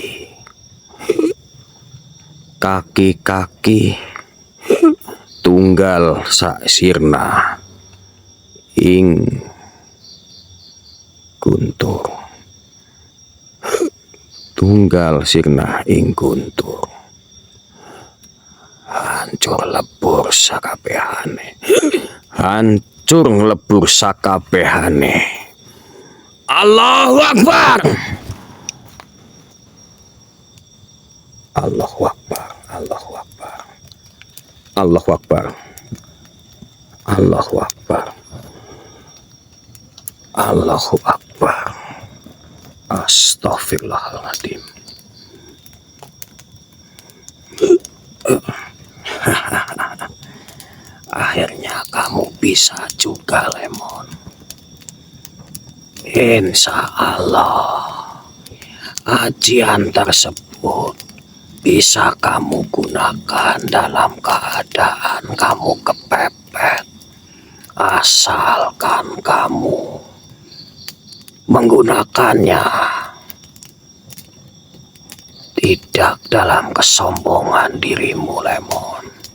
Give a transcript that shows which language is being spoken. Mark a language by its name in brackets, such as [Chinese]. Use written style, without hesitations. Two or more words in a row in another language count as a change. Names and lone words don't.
[Javanese] Kaki-kaki tunggal sak sirna ing guntur. Tunggal sirna ing guntur. Hancur lebur sakabehane. Hancur lebur sakabehane. [Arabic] الله أكبر. الله أكبر. الله أكبر. الله أكبر. الله أكبر. الله أكبر. أستغفر الله العظيم. [Indonesian] Akhirnya kamu bisa juga, Lemon. [Arabic] إن شاء الله [Indonesian] ajian tersebut bisa kamu gunakan dalam keadaan kamu kepepet asalkan kamu menggunakannya tidak dalam kesombongan dirimu, Lemon.